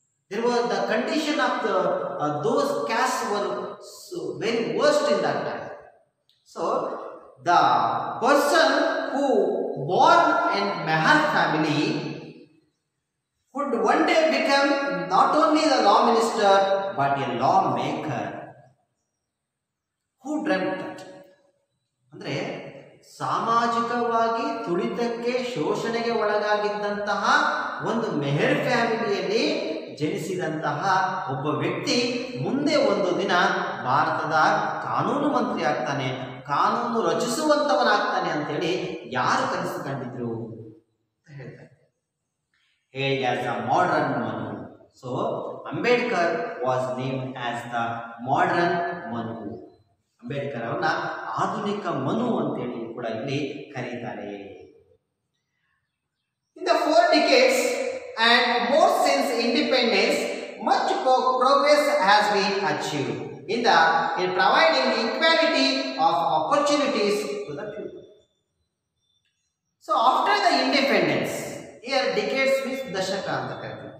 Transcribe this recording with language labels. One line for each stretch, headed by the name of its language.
English: There was the condition of those castes were very worst in that time. So the person who born in Meher family would one day become not only the law minister but a lawmaker. Who dreamt that?
Kannada: ಅಂದ್ರೆ ಸಾಮಾಜಿಕವಾಗಿ ತುಳಿತಕ್ಕೆ, ಶೋಷಣೆಗೆ ಒಳಗಾಗಿದ್ದಂತಹ ಒಂದು ಮೆಹರ್ ಫ್ಯಾಮಿಲಿಯಲ್ಲಿ ಜನಿಸಿದಂತಹ ಒಬ್ಬ ವ್ಯಕ್ತಿ ಮುಂದೆ ಒಂದು ದಿನ ಭಾರತದ ಕಾನೂನು ಮಂತ್ರಿ ಆಗ್ತಾನೆ, ಕಾನೂನು ರಚಿಸುವಂತವನಾಗ್ತಾನೆ ಅಂತೇಳಿ ಯಾರು ಕನಸು ಕಂಡಿದ್ರು ಅಂತ ಹೇಳ್ತಾರೆ.
English: Hailed as a modern Manu. So Ambedkar was named as the modern Manu.
Kannada: Ambedkar ಅವರನ್ನ ಆಧುನಿಕ ಮನು ಅಂತೇಳಿ ಕೂಡ ಇಲ್ಲಿ ಕರೀತಾರೆ.
English: In the 4 decades and more since independence, much progress has been achieved in providing equality of opportunities to the people. So after the independence, here decades means
Kannada: dashaka anta kartare.